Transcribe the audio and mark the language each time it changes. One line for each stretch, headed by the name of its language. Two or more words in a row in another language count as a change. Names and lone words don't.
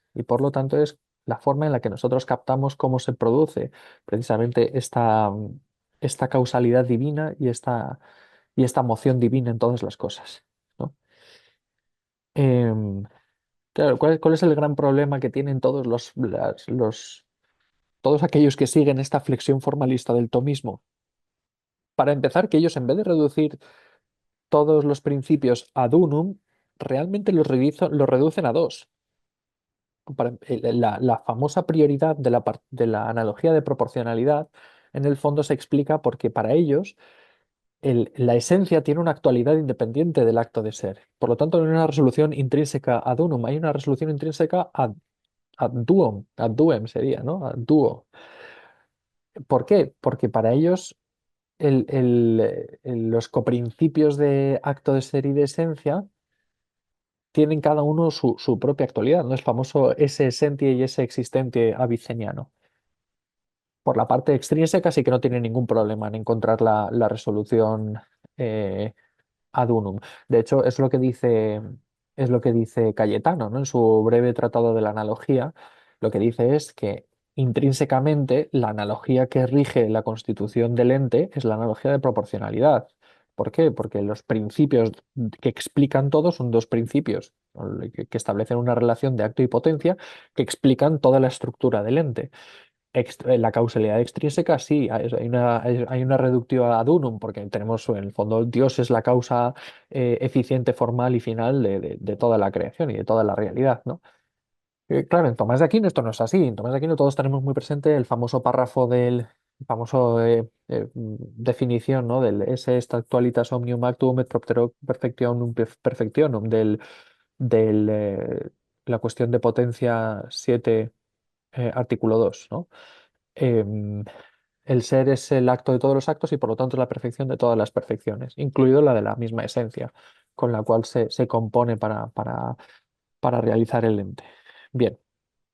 Spanish: Y por lo tanto es la forma en la que nosotros captamos cómo se produce precisamente esta causalidad divina y esta moción divina en todas las cosas, ¿no? Em, claro, ¿cuál es el gran problema que tienen todos aquellos que siguen esta flexión formalista del tomismo? Para empezar, que ellos en vez de reducir todos los principios
Latin: ad unum,
Spanish: realmente los reducen a dos. La famosa prioridad de la analogía de proporcionalidad, en el fondo se explica porque para ellos la esencia tiene una actualidad independiente del acto de ser. Por lo tanto, no hay una resolución intrínseca
Latin: ad unum,
Spanish: hay una resolución intrínseca
Latin: ad duem
Spanish: sería, ¿no?
Latin: Ad duo.
Spanish: ¿Por qué? Porque para ellos los coprincipios de acto de ser y de esencia tienen cada uno su propia actualidad, ¿no? El famoso
Latin: esse essentiae
Spanish: y
Latin: esse existentiae
Spanish: aviceniano. Por la parte extrínseca sí que no tiene ningún problema en encontrar la resolución eh,
Latin: ad unum.
Spanish: De hecho, es lo que dice Cayetano, ¿no? En su breve tratado de la analogía, lo que dice es que intrínsecamente la analogía que rige la constitución del ente es la analogía de proporcionalidad. ¿Por qué? Porque los principios que explican todo son dos principios ¿no? Que establecen una relación de acto y potencia que explican toda la estructura del ente. La causalidad extrínseca, sí, hay una
Latin: reductio ad unum,
Spanish: porque tenemos, en el fondo, Dios es la causa eficiente, formal y final de toda la creación y de toda la realidad, ¿no? Claro, en Tomás de Aquino esto no es así. En Tomás de Aquino todos tenemos muy presente el famoso párrafo el famoso definición, ¿no?
Latin: Del esse est actualitas omnium actum et propter perfectionum perfectionum,
Spanish: del, la cuestión de potencia 7 artículo 2, ¿no? Em, el ser es el acto de todos los actos y por lo tanto es la perfección de todas las perfecciones, incluido la de la misma esencia con la cual se compone para realizar el ente.